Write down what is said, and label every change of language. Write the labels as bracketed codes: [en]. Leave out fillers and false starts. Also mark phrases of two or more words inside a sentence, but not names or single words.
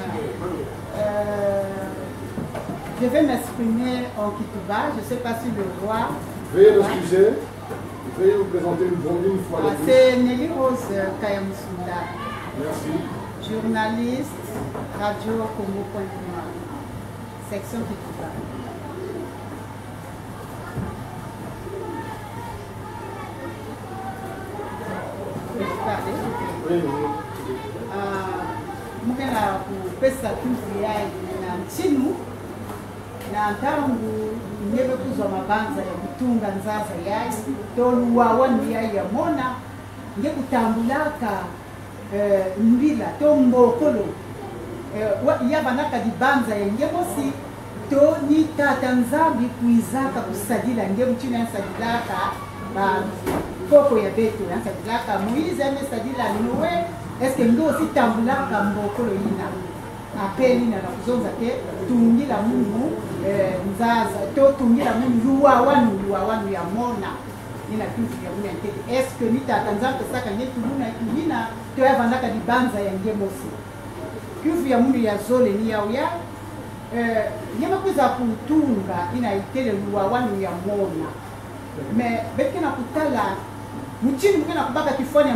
[fr] Je vais m'exprimer en Kituba. Je ne sais pas si le roi. Veuillez l'excuser. Veuillez vous présenter une fois de plus. C'est Nelly Rose Kayamusunda. Merci. Journaliste, radio Congo.com. Section Kituba. [ktu] Mukela kupesa tuzi yai na nchinu na ntangu nyebe kuzwa mabanza ya kutunga nzaza yai toluwa wani yai ya mona nge kutambulaka mbila to mbokolo yabanaka dibanza ya nge mosi to ni tata nzambi kuizaka kusadila nge mchina yasadilaka koko ya beto yasadilaka Moïse yasadila nowe eske ndo si tambulaka mbokolo yina apeli na kuzonza ke tungila mungu nzaza to tungila mungu luwa wanu ya mona ina kitu ya mungu yantete eske nitatanza pesaka nyetu muna yina to yavandaka dibanza ya ngemosi kifu ya mungu ya zole ni ya uya nyema kuza kutunga ina itele luwa wanu ya mona me bekena kutala muchini mukena kubaka kifanya